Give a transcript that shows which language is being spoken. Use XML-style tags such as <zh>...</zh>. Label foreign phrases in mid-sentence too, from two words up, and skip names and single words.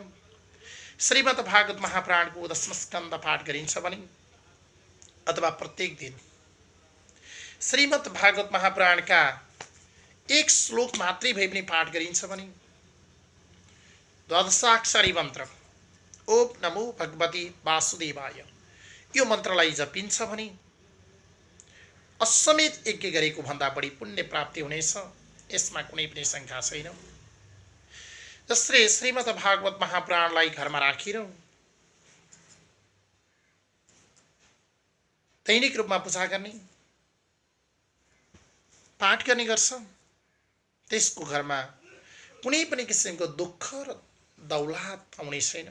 <ne>श्रीमद् भागवत महापुराणको 10 स्कन्द पाठ गरिन्छ भने अथवा प्रत्येक दिन श्रीमद् भागवत महापुराणका 1 श्लोक मात्रै भए पनि पाठ गरिन्छ भने 12 मन्त्र</ne> <sa>ओम नमो भगवती वासुदेवाय</sa> <ne>यो मन्त्रलाई जपिन्छ भने असमेत यज्ञ गरेको भन्दा बढी पुण्य प्राप्ति हुनेछ। यसमा कुनै पनि शङ्का छैन। जसले श्रीमद् भागवत महापुराणलाई घरमा राखेर दैनिक रूपमा पूजा गर्ने, पाठ गर्ने गर्छ, त्यसको घरमा कुनै पनि किसिमको दुःख र दौलत आउने छैन।</ne>